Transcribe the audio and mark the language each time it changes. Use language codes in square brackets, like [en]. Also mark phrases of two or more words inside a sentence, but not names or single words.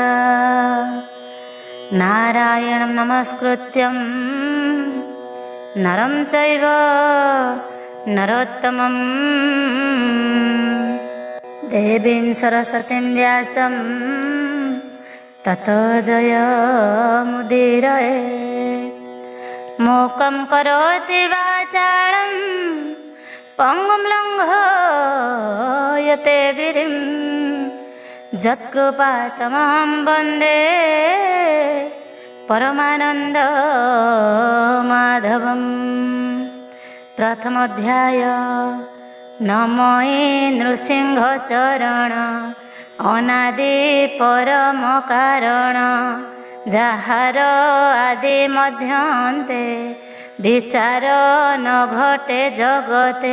[sa] ନାରାୟଣଂ ନମସ୍କୃତ୍ୟଂ ନରଂ ଚୈବ ନରୋତ୍ତମଂ ଦେବୀଂ ସରସ୍ୱତୀଂ ବ୍ୟାସଂ ତतो ଜୟମୁଦୀରୟେ। మూకం కరోతి వాచాళం పంగుం లంఘయతే గిరిం యత్కృపాతమహం వందే పరమానంద మాధవం। [or] ପ୍ରଥମ ଅଧ୍ୟାୟ। ନମୋ ନୃସିଂହ ଚରଣ ଅନାଦି ପରମ କାରଣ ଯାହାର ଆଦି ମଧ୍ୟନ୍ତେ ବିଚାର ନ ଘଟେ ଜଗତେ।